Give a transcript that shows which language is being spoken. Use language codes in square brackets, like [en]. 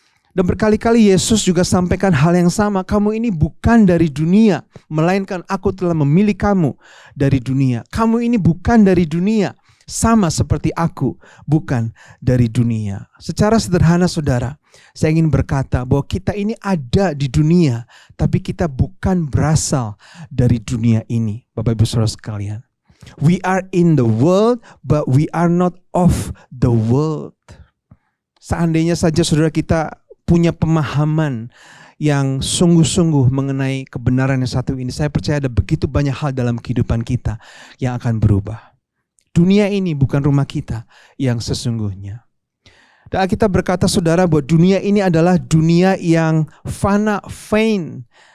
[id] Dan berkali-kali Yesus juga sampaikan hal yang sama. Kamu ini bukan dari dunia, melainkan aku telah memilih kamu dari dunia. Kamu ini bukan dari dunia, sama seperti aku bukan dari dunia. Secara sederhana, saudara, saya ingin berkata bahwa kita ini ada di dunia, tapi kita bukan berasal dari dunia ini. Bapak Ibu Saudara sekalian, [en] we are in the world, but we are not of the world. [id] Seandainya saja saudara kita punya pemahaman yang sungguh-sungguh mengenai kebenaran yang satu ini, saya percaya ada begitu banyak hal dalam kehidupan kita yang akan berubah. Dunia ini bukan rumah kita yang sesungguhnya. Dan kita berkata, saudara, bahwa dunia ini adalah dunia yang fana, vain.